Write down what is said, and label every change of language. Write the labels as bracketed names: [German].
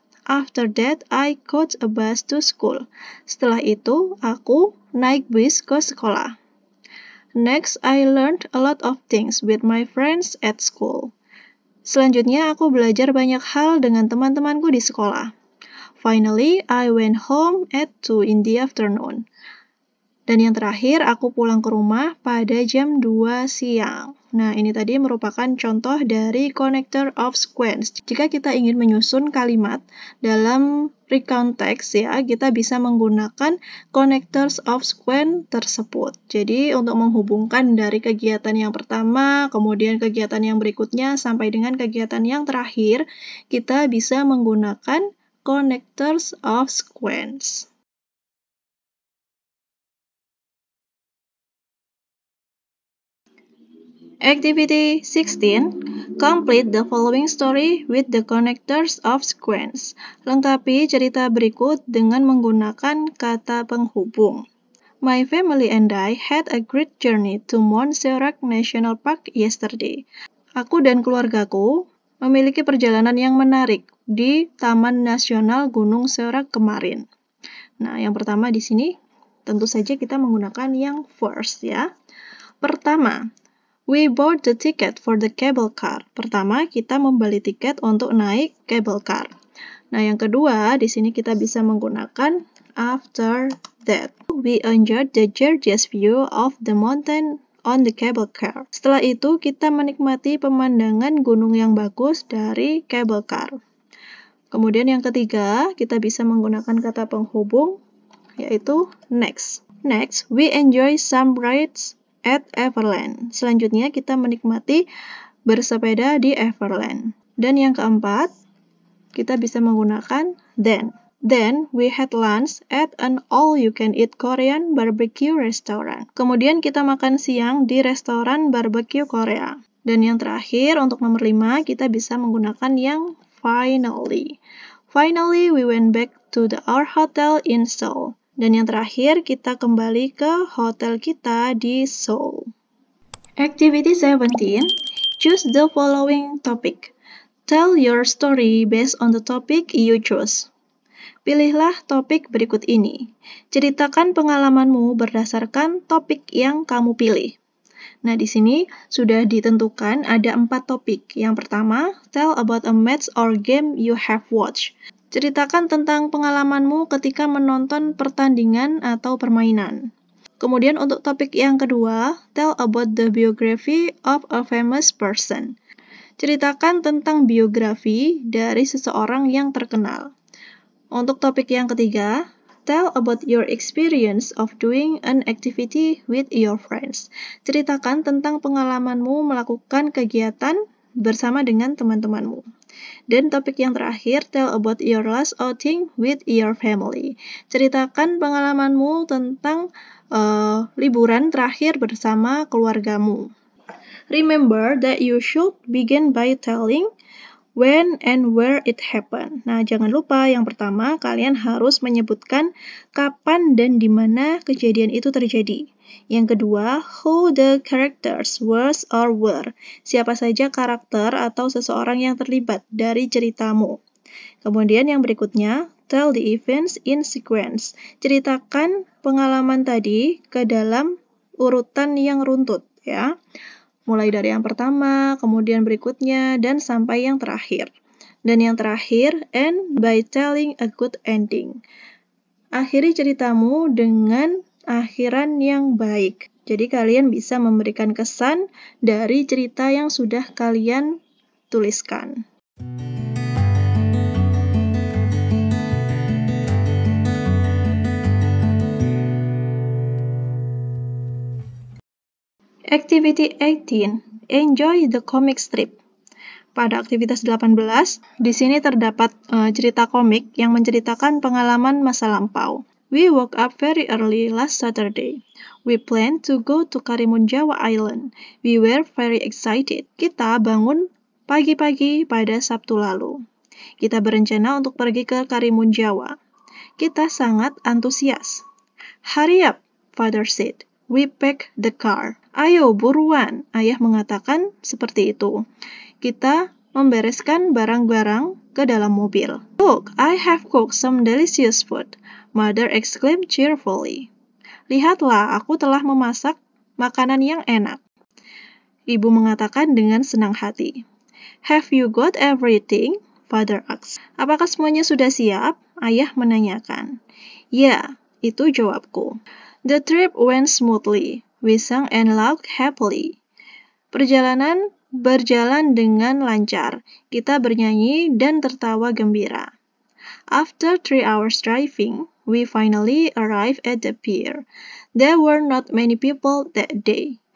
[English] After that, I caught a bus to school. [Indonesian] Setelah itu, aku naik bis ke sekolah. [English] Next, I learned a lot of things with my friends at school. [Indonesian] Selanjutnya, aku belajar banyak hal dengan teman-temanku di sekolah. [English] Finally, I went home at 2 in the afternoon. [Indonesian] Dan yang terakhir, aku pulang ke rumah pada jam 2 siang. Nah, ini tadi merupakan contoh dari connector of sequence. Jika kita ingin menyusun kalimat dalam recount text, ya, kita bisa menggunakan connectors of sequence tersebut. Jadi, untuk menghubungkan dari kegiatan yang pertama, kemudian kegiatan yang berikutnya, sampai dengan kegiatan yang terakhir, kita bisa menggunakan connectors of sequence. [English] Activity 16. Complete the following story with the connectors of sequence. [Indonesian] Lengkapi cerita berikut dengan menggunakan kata penghubung. [English] My family and I had a great journey to Montserrat National Park yesterday. [Indonesian] Aku dan keluargaku memiliki perjalanan yang menarik di Taman Nasional Gunung Serak kemarin. Nah, yang pertama di sini tentu saja kita menggunakan yang first, ya. Pertama, [English] we bought the ticket for the cable car. [Indonesian] Pertama, kita membeli tiket untuk naik cable car. Nah, yang kedua, di sini kita bisa menggunakan after that. [English] We enjoyed the gorgeous view of the mountain on the cable car. [Indonesian] Setelah itu, kita menikmati pemandangan gunung yang bagus dari cable car. Kemudian yang ketiga, kita bisa menggunakan kata penghubung, yaitu next. [English] Next, we enjoy some rides at Everland. [Indonesian] Selanjutnya kita menikmati bersepeda di Everland. Dan yang keempat, kita bisa menggunakan then. [English] Then we had lunch at an all-you-can-eat Korean barbecue restaurant. [Indonesian] Kemudian kita makan siang di restoran barbecue Korea. Dan yang terakhir, untuk nomor 5, kita bisa menggunakan yang finally. [English] Finally, we went back to our hotel in Seoul. [Indonesian] Dan yang terakhir, kita kembali ke hotel kita di Seoul. [English] Activity 17. Choose the following topic. Tell your story based on the topic you choose. [Indonesian] Pilihlah topik berikut ini. Ceritakan pengalamanmu berdasarkan topik yang kamu pilih. Nah, di sini sudah ditentukan ada 4 topik. Yang pertama, [English] tell about a match or game you have watched. [Indonesian] Ceritakan tentang pengalamanmu ketika menonton pertandingan atau permainan. Kemudian untuk topik yang kedua, [English] tell about the biography of a famous person. [Indonesian] Ceritakan tentang biografi dari seseorang yang terkenal. Untuk topik yang ketiga, [English] tell about your experience of doing an activity with your friends. [Indonesian] Ceritakan tentang pengalamanmu melakukan kegiatan bersama dengan teman-temanmu. Dan topik yang terakhir, [English] tell about your last outing with your family. [Indonesian] Ceritakan pengalamanmu tentang liburan terakhir bersama keluargamu. [English] Remember that you should begin by telling when and where it happened. [Indonesian] Nah, jangan lupa yang pertama, kalian harus menyebutkan kapan dan di mana kejadian itu terjadi. Yang kedua, [English] who the characters was or were. [Indonesian] Siapa saja karakter atau seseorang yang terlibat dari ceritamu. Kemudian yang berikutnya, [English] tell the events in sequence. [Indonesian] Ceritakan pengalaman tadi ke dalam urutan yang runtut, ya. Mulai dari yang pertama, kemudian berikutnya, dan sampai yang terakhir. Dan yang terakhir, [English] end by telling a good ending. [Indonesian] Akhiri ceritamu dengan akhiran yang baik. Jadi kalian bisa memberikan kesan dari cerita yang sudah kalian tuliskan. [English] Activity 18. Enjoy the comic strip. [Indonesian] Pada aktivitas 18, di sini terdapat cerita komik yang menceritakan pengalaman masa lampau. [English] We woke up very early last Saturday. We planned to go to Karimunjawa Island. We were very excited. [Indonesian] Kita bangun pagi-pagi pada Sabtu lalu. Kita berencana untuk pergi ke Karimunjawa. Kita sangat antusias. [English] Hurry up, Father said. We packed the car. [Indonesian] Ayo, buruan, Ayah mengatakan seperti itu. Kita membereskan barang-barang ke dalam mobil. [English] Look, I have cooked some delicious food, Mother exclaimed cheerfully. [Indonesian] Lihatlah, aku telah memasak makanan yang enak. Ibu mengatakan dengan senang hati. [English] Have you got everything? Father asked. [Indonesian] Apakah semuanya sudah siap? Ayah menanyakan. Ya, itu jawabku. [English] The trip went smoothly. We sang and laughed happily. [Indonesian] Perjalanan berjalan dengan lancar. Kita bernyanyi dan tertawa gembira. [English] After 3 hours driving, we finally arrived at the pier. There were not many people that day.